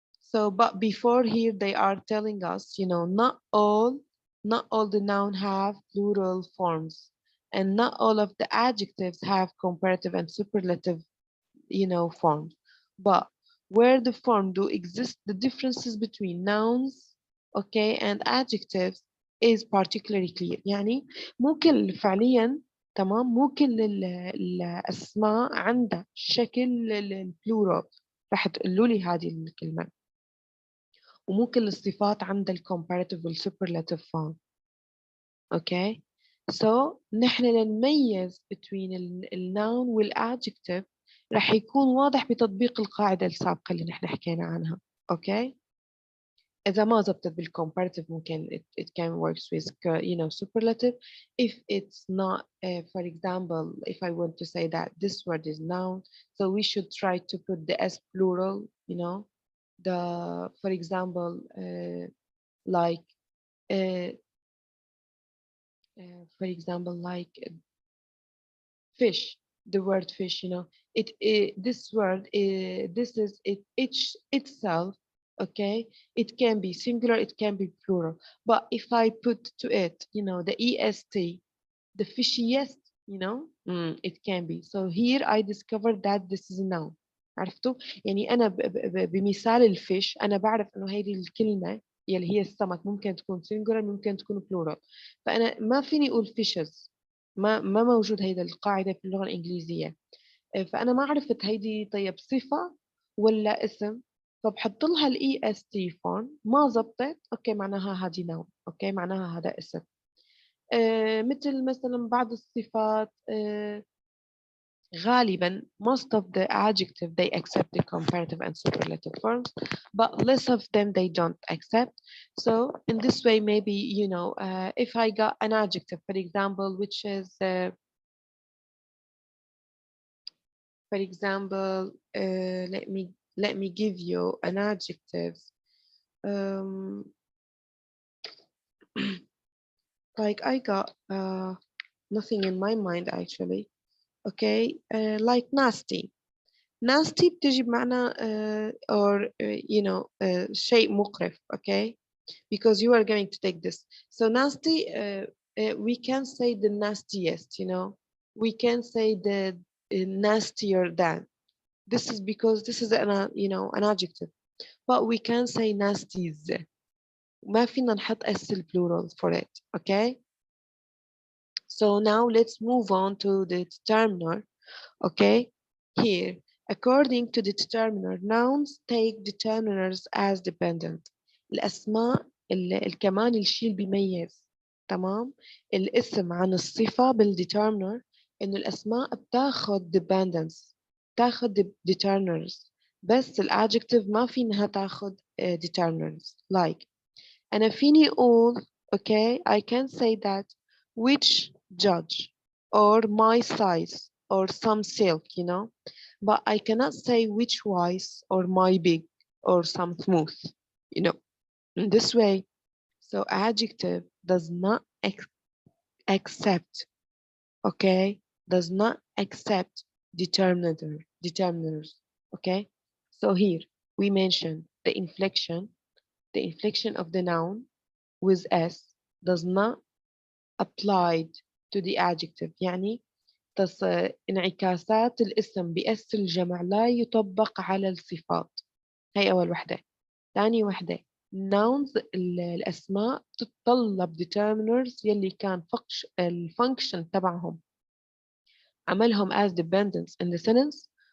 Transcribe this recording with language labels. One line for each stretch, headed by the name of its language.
English: So, but before here, they are telling us, not all the noun have plural forms, and not all of the adjectives have comparative and superlative, forms. But where the form do exist, the differences between nouns, okay, and adjectives is particularly clear.
Arabic: يعني مو كل فعليا تمام مو كل الأسماء عندها شكل البلورال راح تقولوا لي هذه الكلمة، ومو كل الصفات عندها الكومباراتيف والسوبرلاتيف فورم. اوكي سو نحن لنميز
English: between
Arabic: النون والادجكتيف راح يكون واضح بتطبيق القاعدة السابقة اللي نحن حكينا عنها. اوكي إذا ما زبطت بالcomparative ممكن
English: it can works with superlative. If it's not for example if I want to say that this word is noun, so we should try to put the s plural, the for example like uh, for example like fish, the word fish, this word this is itself. Okay, it can be singular, it can be plural, but if I put to it the est, the fishiest, it can be. So here I discovered that this is a noun.
Arabic: عرفتوا يعني أنا بمثال الفيش أنا بعرف إنه هذه الكلمة يلي هي السمك ممكن تكون singular ممكن تكون plural، فأنا ما فيني أقول fishes، ما موجود هيدا القاعدة في اللغة الإنجليزية. فأنا ما عرفت هيدي طيب صفة ولا اسم، فبحط لها الاي اس تي فورم، ما زبطت اوكي معناها هذه نوع، اوكي معناها هذا اسم. مثل مثلا بعض الصفات غالبا
English: most of the adjective they accept the comparative and superlative forms, but less of them they don't accept. So in this way maybe if I got an adjective for example which is for example let me give you an adjective um, like I got nothing in my mind actually. Okay like nasty.
Arabic: Nasty بتجي بمعنى
English: or
Arabic: شيء مقرف.
English: Okay, because you are going to take this. So nasty we can say the nastiest, we can say the nastier than. This is because this is an adjective, but we can say nasties.
Arabic: ما فينا نحط
English: s plural for it. Okay, so now let's move on to the determiner. Okay, here according to the determiner nouns take determiners as dependent.
Arabic: الأسماء كمان الشيء اللي بيميز تمام الاسم عن الصفة بالdeterminer إنه الأسماء بتاخد dependence، تاخد determiners، بس الadjective ما في إنها تاخد determiners.
English: Like
Arabic: أنا فيني أقول
English: okay I can say that which judge or my size or some silk, but I cannot say which wise or my big or some smooth, in this way. So adjective does not accept, okay, does not accept determiners, okay. So here we mention the inflection of the noun with s does not apply to the adjective.
Arabic: يعني انعكاسات الاسم بأس الجمع لا يطبق على الصفات. هي أول وحدة. ثاني وحدة nouns الأسماء تتطلب determiners يلي كان الفانكشن تبعهم عملهم
English: as dependents in the sentence.